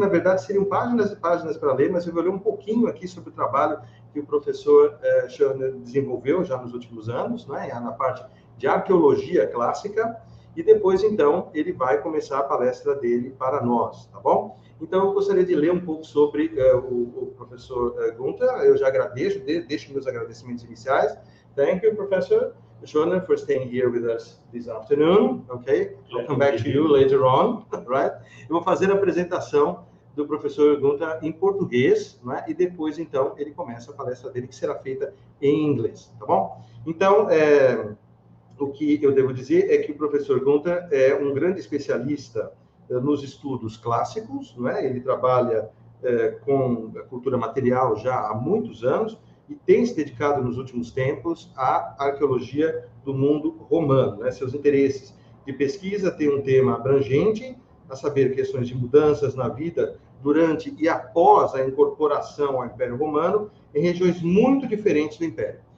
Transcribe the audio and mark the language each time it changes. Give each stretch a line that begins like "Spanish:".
Portuguese: Na verdade, seriam páginas e páginas para ler, mas eu vou ler um pouquinho aqui sobre o trabalho que o professor Schörner desenvolveu já nos últimos anos, na parte de arqueologia clássica, e depois, então, ele vai começar a palestra dele para nós, tá bom? Então, eu gostaria de ler um pouco sobre o professor Günther. Eu já agradeço, deixo meus agradecimentos iniciais.
English: Thank you, Professor Schörner, for staying here with us this afternoon. Okay, I'll come back to you later on, right?
Portuguese: Eu vou fazer a apresentação do professor Günther em português, e depois, então, ele começa a palestra dele, que será feita em inglês, tá bom? Então, o que eu devo dizer é que o professor Günther é um grande especialista nos estudos clássicos, Ele trabalha com a cultura material já há muitos anos e tem se dedicado nos últimos tempos à arqueologia do mundo romano, Seus interesses de pesquisa têm um tema abrangente, a saber, questões de mudanças na vida durante e após a incorporação ao Império Romano em regiões muito diferentes do Império.